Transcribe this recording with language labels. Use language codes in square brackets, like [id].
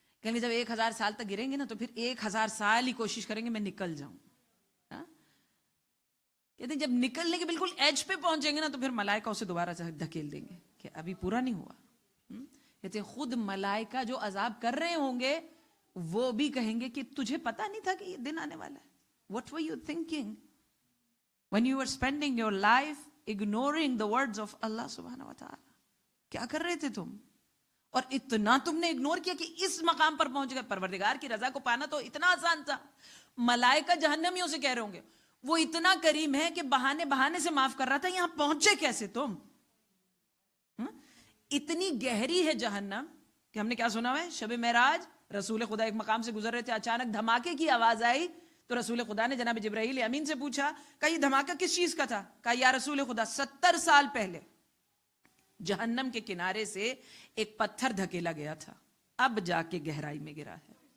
[ur] کہیں گے جب 1000 سال تک گریں گے نا تو پھر 1000 سال ہی کوشش کریں گے میں نکل جاؤں. کہتے ہیں جب نکلنے کے بالکل ایج پہ پہنچیں گے نا تو پھر ملائکہ اسے دوبارہ دھکیل دیں گے کہ ابھی پورا نہیں ہوا. کہتے ہیں خود ملائکہ جو عذاب کر رہے ہوں گے وہ بھی کہیں گے کہ تجھے پتا نہیں تھا کہ یہ دن آنے والا ہے. [en] What were you thinking when you were spending your life ignoring the words of Allah subhanahu wa ta'ala? [ur] کیا کر رہے تھے تم؟ اور اتنا تم نے اگنور کیا کہ اس مقام پر پہنچ گئے. پروردگار کی رضا کو پانا تو اتنا آسان تھا. ملائکہ جہنمیوں سے کہہ رہے ہوں گے وہ اتنا کریم ہے کہ بہانے سے معاف کر رہا تھا, یہاں پہنچے کیسے تم؟ اتنی گہری ہے جہنم کہ ہم نے کیا سنا ہوا ہے, شب معراج رسول خدا ایک مقام سے گزر رہے تھے, اچانک دھماکے کی آواز آئی تو رسول خدا نے جناب جبرائیل امین سے پوچھا کہ یہ دھماکہ کس چیز کا تھا؟ کہا یا رسول خدا 70 سال پہلے جہنم کے کنارے سے ایک پتھر دھکیلا گیا تھا, اب جا کے گہرائی میں گرا ہے.